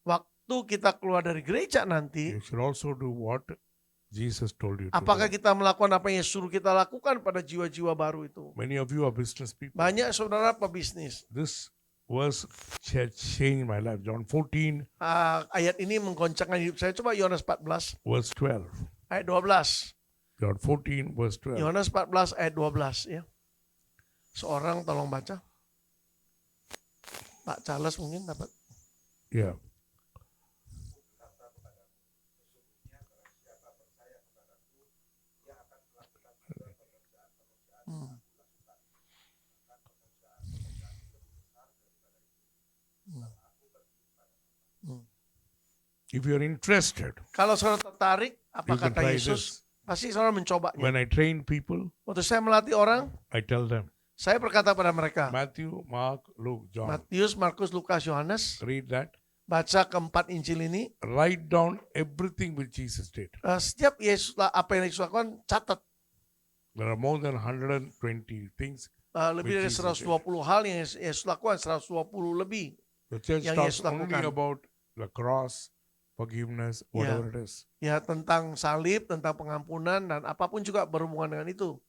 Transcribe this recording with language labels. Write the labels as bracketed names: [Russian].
[Indonesian] Waktu kita keluar dari gereja nanti, [English] you should also do what Jesus told you to [Indonesian] apakah [English] do. [Indonesian] kita melakukan apa yang suruh kita lakukan pada jiwa-jiwa baru itu? [English] Many of you are business people. [Indonesian] Banyak saudara pebisnis. [English] This verse changed my life. John 14, [Indonesian] Ayat ini menggoncangkan hidup saya. Coba Yohanes 14 [English] verse 12. [Indonesian] ayat 12. [English] John 14, verse 12. [Indonesian] Yohanes 14 ayat 12 ya. Seorang tolong baca. Pak Charles mungkin dapat. [English] Yeah. If you're interested, [Indonesian] Kalau saudara tertarik, apa [English] you can [Indonesian] kata [English] try [Indonesian] Yesus? [English] this. [Indonesian] Pasti saudara mencobanya. [English] When I train people, [Indonesian] Waktu saya melatih orang, [English] I tell them, [Indonesian] saya berkata pada mereka, [English] Matthew, Mark, Luke, John. [Indonesian] Matius, Markus, Lukas, Yohanes, [English] Read that. [Indonesian] baca keempat Injil ini, [English] Write down everything which Jesus did. [Indonesian] setiap Yesus apa yang Yesus lakukan, catat. [English] There are more than 120 things. [Indonesian] Lebih dari [English] Which Jesus [Indonesian] 120 hal yang Yesus lakukan, 120 lebih. [English] The church [Indonesian] Yang [English] talks [Indonesian] Yesus [English] only [Indonesian] lakukan. [English] about the cross, forgiveness, whatever it is. [Indonesian] Ya tentang salib, tentang pengampunan, dan apapun juga berhubungan dengan itu.